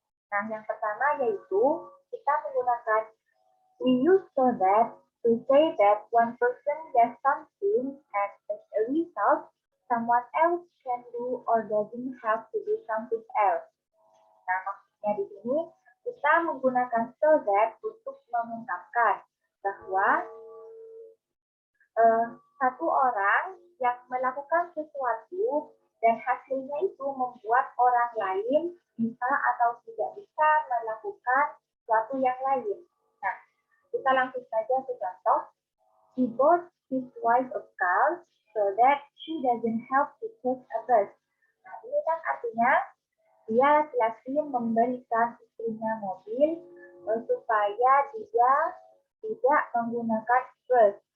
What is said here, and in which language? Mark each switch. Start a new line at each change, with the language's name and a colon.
Indonesian: Nah, yang pertama yaitu kita menggunakan
English: we use so that to say that one person does something and as a result, someone else can do or doesn't have to do something else.
Indonesian: Nah, maksudnya di sini kita menggunakan so that untuk mengungkapkan bahwa satu orang yang melakukan sesuatu dan hasilnya itu membuat orang lain bisa atau tidak bisa melakukan sesuatu yang lain. Nah, kita langsung saja ke contoh.
English: He bought his wife a car so that she doesn't have to take a bus.
Indonesian: Nah, ini kan artinya dia laki-laki memberikan istrinya mobil supaya dia tidak menggunakan bus.